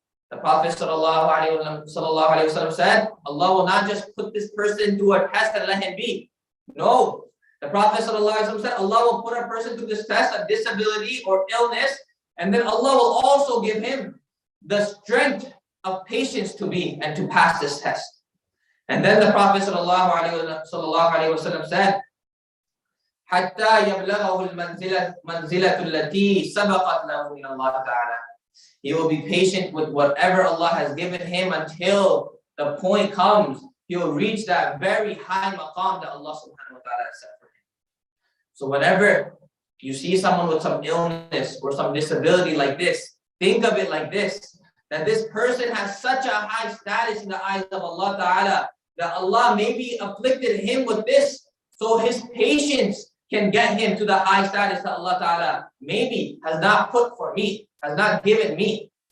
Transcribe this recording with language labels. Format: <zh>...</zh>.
<en>The Prophet sallallahu alaihi wasallam said, Allah will not just put this person through a test and let him be. No. The Prophet sallallahu alaihi wasallam said, Allah will put a person through this test of disability or illness, and then Allah will also give him the strength of patience to be and to pass this test. And then the Prophet sallallahu alaihi wasallam said,</en> <ar>حَتَّى يَبْلَغَهُ الْمَنْزِلَةُ الَّتِي سَبَقَتْ لَهُ مِنَ اللَّهِ تَعَالَى.</ar> <en>He will be patient with whatever Allah has given him until the point comes, he will reach that very high maqam that Allah subhanahu wa ta'ala has set for him. So whenever you see someone with some illness or some disability like this, think of it like this, that this person has such a high status in the eyes of Allah ta'ala, that Allah maybe afflicted him with this, so his patience can get him to the high status that Allah ta'ala maybe has not put for me, has not given me.</en>